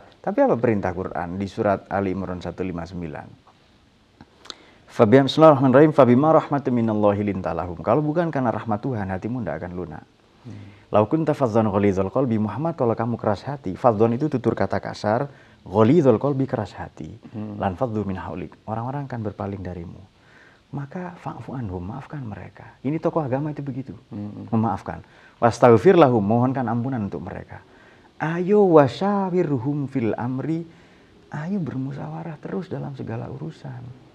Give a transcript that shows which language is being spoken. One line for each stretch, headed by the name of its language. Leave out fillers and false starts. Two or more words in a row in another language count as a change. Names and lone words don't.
Indonesian: Tapi apa perintah Quran di surat Ali Imran 159?
Arabic: بسم الله الرحمن الرحيم فبما رحمة من الله لنت لهم.
Indonesian: Kalau bukan karena rahmat Tuhan, hatimu tidak akan lunak.
Arabic: لو كنت فظا غليظ القلب,
Indonesian: Muhammad, kalau kamu keras hati. Fadhdhan itu tutur kata kasar,
Arabic: غليظ القلب
Indonesian: keras hati.
Arabic: لانفضوا من حولك.
Indonesian: Orang-orang akan berpaling darimu. Maka
Arabic: فاعف عنهم,
Indonesian: maafkan mereka. Ini tokoh agama itu begitu, memaafkan.
Arabic: واستغفر لهم,
Indonesian: mohonkan ampunan untuk mereka. Ayo
Arabic: وشاورهم في الأمر,
Indonesian: ayo bermusyawarah terus dalam segala urusan.